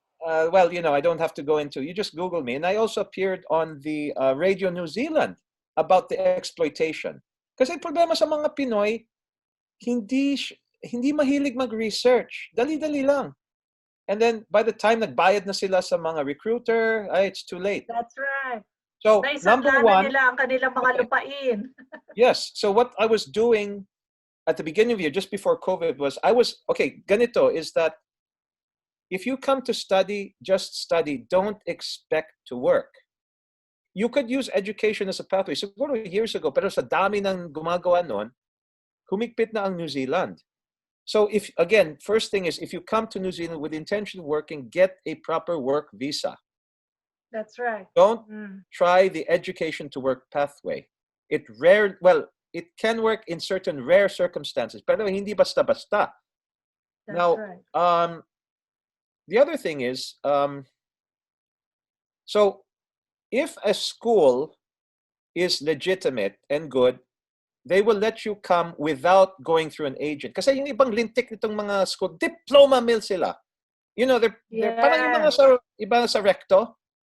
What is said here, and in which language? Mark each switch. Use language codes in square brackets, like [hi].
[en] Well, you know, I don't have to go into, you just Google me. And I also appeared on the Radio New Zealand about the exploitation. [tl] Kasi problema sa mga Pinoy, hindi mahilig mag-research. Dali-dali lang. [en] And then by the time [tl] nagbayad na sila sa mga [en] recruiter, it's too late. That's right. So, number one, [tl] nila ang kanilang mga lupain. [en] Yes. So what I was doing at the beginning of the year, just before COVID, was [tl] ganito [en] is that if you come to study, just study. Don't expect to work. You could use education as a pathway. [tl] Siguro years ago, pero sa dami ng gumagawa nun, humigpit na ang New Zealand. [en] So if, again, first thing is, if you come to New Zealand with the intention of working, get a proper work visa. That's right. Don't try the education to work pathway. It can work in certain rare circumstances, [tl] pero hindi basta-basta. [en] That's Now, right. the other thing is, so if a school is legitimate and good, they will let you come without going through an agent. [tl] Kasi yung ibang lintik nitong mga school, [en] diploma mill [tl] sila. [en] You know, they're [tl] parang yung mga iba sa recto.